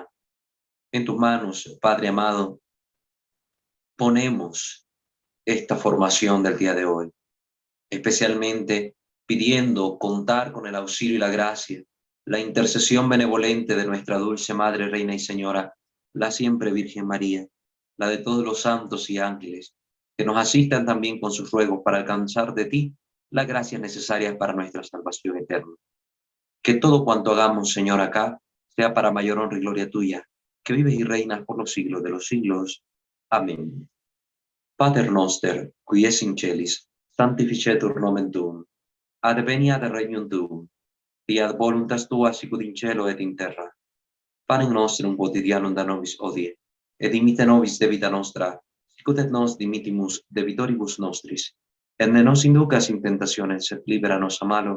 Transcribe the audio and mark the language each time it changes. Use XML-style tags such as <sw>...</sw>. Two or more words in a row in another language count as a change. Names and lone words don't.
<es>En tus manos, Padre amado, ponemos esta formación del día de hoy, especialmente pidiendo contar con el auxilio y la gracia, la intercesión benevolente de nuestra dulce Madre, Reina y Señora, la siempre Virgen María, la de todos los santos y ángeles, que nos asistan también con sus ruegos para alcanzar de ti las gracias necesarias para nuestra salvación eterna. Que todo cuanto hagamos, Señor, acá, sea para mayor honra y gloria tuya, que vives y reinas por los siglos de los siglos. Amén.</es> <la>Pater noster, qui es in celis, sanctificetur nomen tuum, adveniat regnum tuum, fiat voluntas tua sicut in cielo et in terra. Panem nostrum quotidianum da nobis hodie, et dimitte nobis debita nostra, sicut et nos dimittimus debitoribus nostris, et ne nos inducas in tentationem, sed libera nos a malo.</la>